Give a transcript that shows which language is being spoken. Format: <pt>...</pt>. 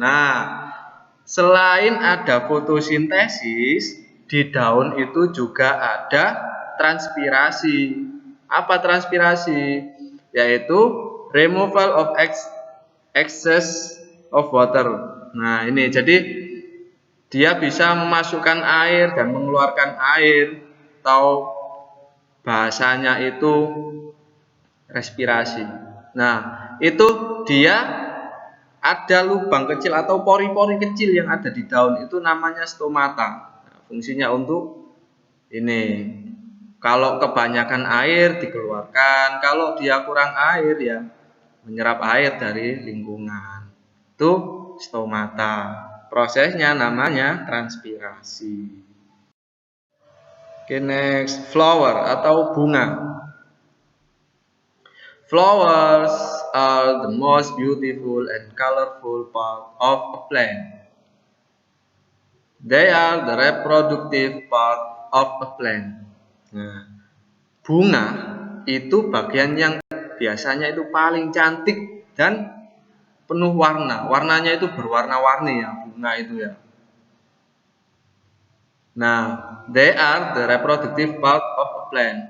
<id>Nah, selain ada fotosintesis, di daun itu juga ada transpirasi. Apa transpirasi?</id> <en>Yaitu removal of excess of water.</en> <id>Nah, ini jadi dia bisa memasukkan air dan mengeluarkan air, atau bahasanya itu respirasi. Nah, itu dia ada lubang kecil atau pori-pori kecil yang ada di daun, itu namanya stomata. Nah, fungsinya untuk ini. Kalau kebanyakan air dikeluarkan, kalau dia kurang air ya menyerap air dari lingkungan. Itu stomata. Prosesnya namanya transpirasi. Oke, next, flower atau bunga.</id> <en>Flowers are the most beautiful and colorful part of a plant. They are the reproductive part of a plant.</en> <id>Nah, bunga itu bagian yang biasanya itu paling cantik dan penuh warna. Warnanya itu berwarna-warni ya, bunga itu ya.</id> <en>Nah, they are the reproductive part of a plant.</en>